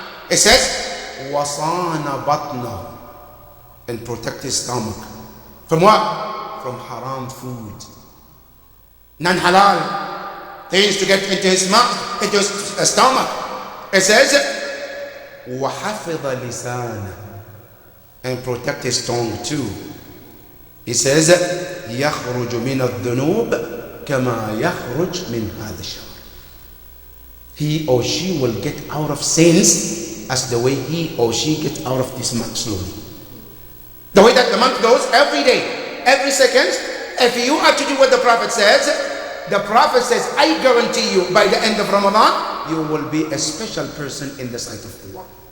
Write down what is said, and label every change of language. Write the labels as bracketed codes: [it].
[en] It says, [ar] وصان بطنه. [en] And protect his stomach. From what? From haram food. Non-halal things to get into his mouth, into his stomach. It says, [ar] وحفظ لسانه. [en] And protect his tongue too. He says, [ar] يخرج من الذنوب كما يخرج من هذا الشهر. [en] He or she will get out of sins as the way he or she gets out of this month slowly. The way that the month goes, every day, every second, if you are to do what the Prophet says, I guarantee you by the end of Ramadan, you will be a special person in the sight of Allah.